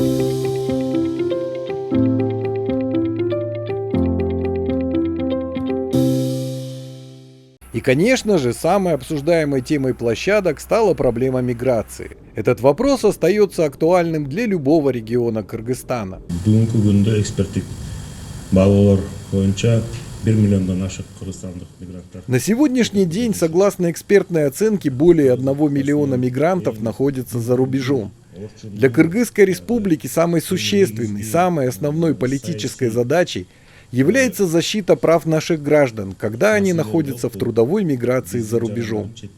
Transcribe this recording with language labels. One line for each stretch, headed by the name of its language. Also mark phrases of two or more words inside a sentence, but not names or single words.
Russian: И, конечно же, самой обсуждаемой темой площадок стала проблема миграции. Этот вопрос остается актуальным для любого региона Кыргызстана.
Kyrgyz: Бүгүнкү күндө эксперттик баалоолор боюнча 1 миллиондан ашык кыргызстандык мигранттар.
Russian: На сегодняшний день, согласно экспертной оценке, более 1 миллиона мигрантов находятся за рубежом. Для Кыргызской республики самой существенной, самой основной политической задачей является защита прав наших граждан, когда они находятся в трудовой миграции за рубежом.